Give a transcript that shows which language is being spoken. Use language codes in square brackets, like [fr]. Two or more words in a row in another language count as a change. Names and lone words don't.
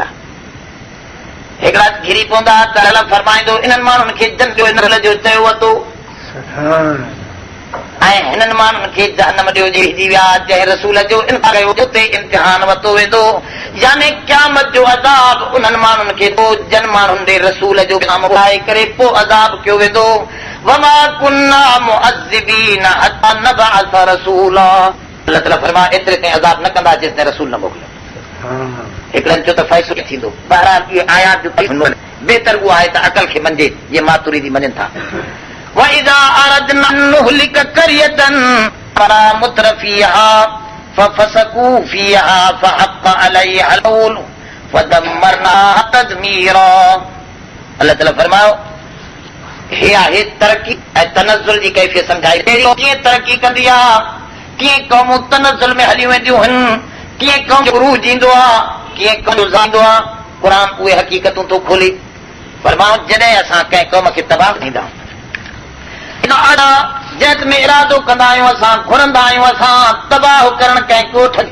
[sd] हिकिड़ा घिरी पवंदा त अल्लाह फरमाईंदो इन्हनि माण्हुनि खे जन जो इन जो चयो वरितो, ऐं हिननि माण्हुनि खे जहन्नम ॾियो जी विया, जंहिं रसूल जो इनकार कयो उते इम्तिहान वरितो वेंदो, यानी क़यामत जो अज़ाब उन्हनि माण्हुनि खे जन माण्हुनि ॾे रसूल जो नाम ॿुधाए करे पोइ अज़ाब कयो वेंदो। [ar] وما كنا معذبين حتى نبعث رسولا, [sd] अल्लाह ताला फरमाए एतिरे ताईं अज़ाब न कंदा जेसिताईं रसूल न मोकिलियो। हिकिड़नि जो त फ़ैसिलो थींदो, बहरहाल इहे आयात जो बेहतर उहो आहे त अकल खे मञे, जीअं मातुरीदी मञनि था। [ar] وَإِذَا أَرَدْنَا أَن نُّهْلِكَ قَرْيَةً أَمَرْنَا مُتْرَفِيهَا فَفَسَقُوا فِيهَا فَحَقَّ عَلَيْهَا الْقَوْلُ فَدَمَّرْنَاهَا تَدْمِيرًا। [sd] अल्लाह ताला फरमायो हे आहे तरक़ी ऐं तनज़ुल जी कैफ़ियत सम्झाई, कीअं तरक़ी कंदी आहे, कीअं क़ौमूं तनज़ुल में हली वेंदियूं आहिनि, कीअं क़ौम जो उरूज ईंदो आहे, कीअं क़ौम जो ज़ांदो आहे। क़ुर उहे हक़ीक़तूं थो खोले, फरमायो जॾहिं असां कंहिं क़ौम खे तबाह थींदा जंहिं में इरादो कंदा आहियूं असां, घुरंदा आहियूं असां तबाह करण कंहिं ॻोठ